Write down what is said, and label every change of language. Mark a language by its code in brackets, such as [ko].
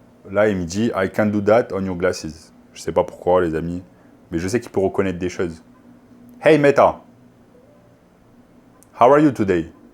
[fr] Là, il me dit [en] I can't do that on your glasses. [fr] Je ne sais pas pourquoi, les amis, mais je sais qu'il peut reconnaître des choses. [en] Hey Meta, how are you today?